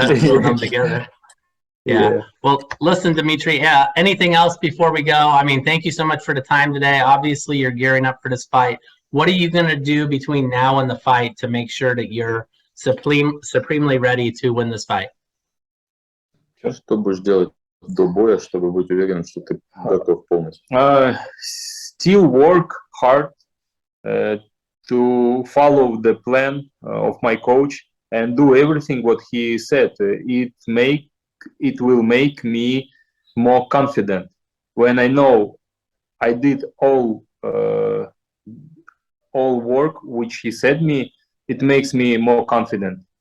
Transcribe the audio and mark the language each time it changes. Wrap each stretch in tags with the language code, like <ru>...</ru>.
<en>Put them together. Yeah. Well, listen, Dmitry. Anything else before we go? I mean, thank you so much for the time today. Obviously, you're gearing up for this fight. What are you going to do between now and the fight to make sure that you're supremely ready to win this fight?</en> <ru>Что будешь делать до боя, чтобы быть уверен, что ты готов полностью?</ru> <en>Still work hard to follow the plan of my coach and do everything what he said. It will make me more confident. When I know I did all work which he said me, it makes me more confident.</en>